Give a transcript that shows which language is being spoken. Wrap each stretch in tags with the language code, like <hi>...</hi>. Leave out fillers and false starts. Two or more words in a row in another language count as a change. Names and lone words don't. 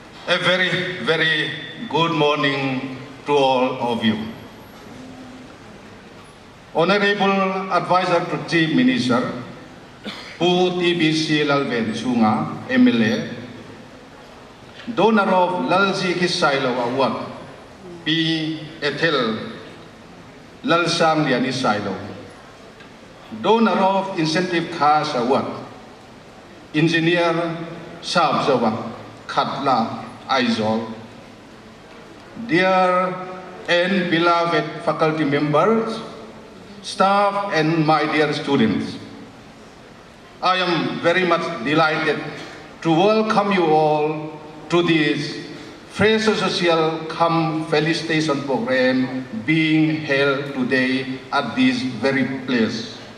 <en>A very, very good morning to all of you. Honorable Advisor to Chief Minister, Pu TBC Lalven Chunga, MLA, donor of Lalji Kisailo Award, P. Ethel Lalsam Liani Silo, donor of Incentive Cash Award, Engineer Sabzawa Katla Aizol. Dear and beloved faculty members, staff and my dear students, I am very much delighted to welcome you all to this Fraser Social Come Felicitation Program being held today at this very place.</en>